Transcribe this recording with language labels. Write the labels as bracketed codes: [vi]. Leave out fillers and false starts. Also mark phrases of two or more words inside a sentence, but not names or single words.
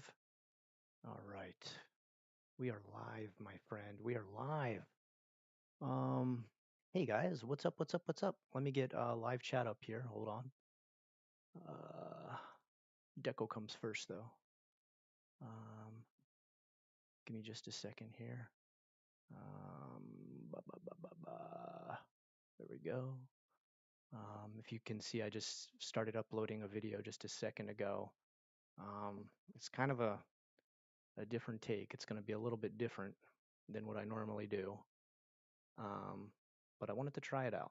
[en] All right. We are live, my friend. We are live. Um, hey guys, what's up? What's up? What's up? Let me get live chat up here. Hold on. Uh, Deco comes first though. Um, Give me just a second here. Um, ba, ba, ba, ba, ba. There we go. If you can see, I just started uploading a video just a second ago. It's kind of a different take. It's going to be a little bit different than what I normally do. Um, but I wanted to try it out.